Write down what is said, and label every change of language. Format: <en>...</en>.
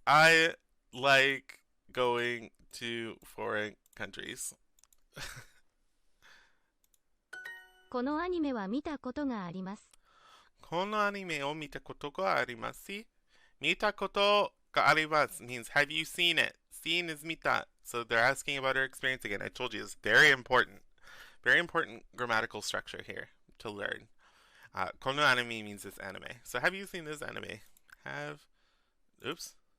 <en>I like going to foreign countries.</en> <ja>このアニメは見たことがあります。このアニメを見たことがあります。見たことがあります</ja> <en>means have you seen it? Seen is 見た. So they're asking about her experience again. I told you it's very important. Very important grammatical structure here to learn. このアニメ means this anime. So have you seen this anime? Have. Oops.</en>